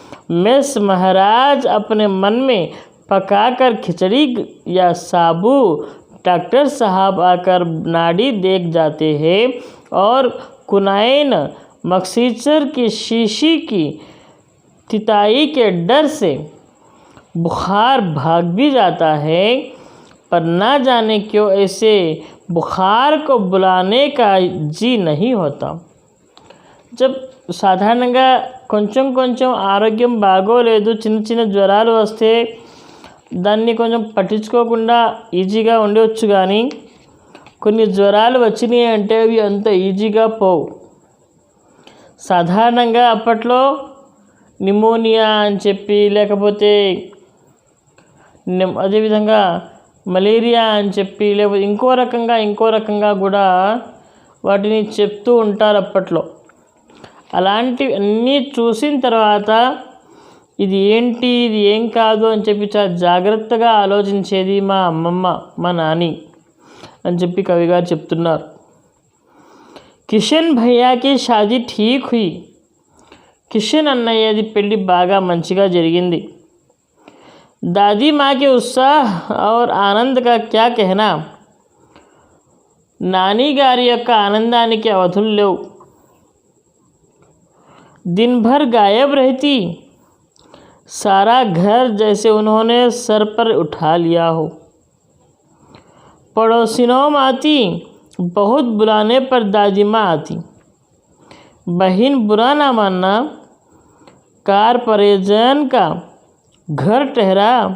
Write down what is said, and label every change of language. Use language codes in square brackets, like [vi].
[hi] Mess महाराज अपने मन में पकाकर खिचड़ी या साबू, डॉक्टर साहब आकर नाड़ी देख जाते हैं और कुनाइन मक्सीचर की शीशी की तिताई के डर से बुखार भाग भी जाता है. पर ना जाने क्यों ऐसे बुखार को बुलाने का जी नहीं होता. [te] जब సాధారణంగా కొంచెం ఆరోగ్యం బాగోలేదు, చిన్న జ్వరాలు వస్తే దాన్ని కొంచెం పట్టించుకోకుండా ఈజీగా ఉండవచ్చు. కానీ కొన్ని జ్వరాలు వచ్చినాయి అంటే అవి అంత ఈజీగా పోవు. సాధారణంగా అప్పట్లో నిమోనియా అని చెప్పి, లేకపోతే అదేవిధంగా మలేరియా అని చెప్పి, లేకపోతే ఇంకో రకంగా కూడా వాటిని చెప్తూ ఉంటారు అప్పట్లో. అలాంటివి అన్నీ చూసిన తర్వాత ఇది ఏంటి, ఇది ఏం కాదు అని చెప్పి చాలా జాగ్రత్తగా ఆలోచించేది మా అమ్మమ్మ, మా నాని అని చెప్పి కవిగారు చెప్తున్నారు. [hi] కిషన్ భయ్యాకి షాదీ ఠీక్ హుయి. [te] కిషన్ అన్నయ్యది పెళ్ళి బాగా మంచిగా జరిగింది. [hi] दादी माँ के उत्साह और आनंद का क्या कहना. [te] नानी गारी యొక్క ఆనందానికి అవధులు లేవు. [hi] दिन भर गायब रहती. सारा घर जैसे उन्होंने सर पर उठा लिया हो. पड़ोसिनों में आती. बहुत बुलाने पर दादी माँ आती. बहन बुरा ना मानना. कार परिजन का घर ठहरा.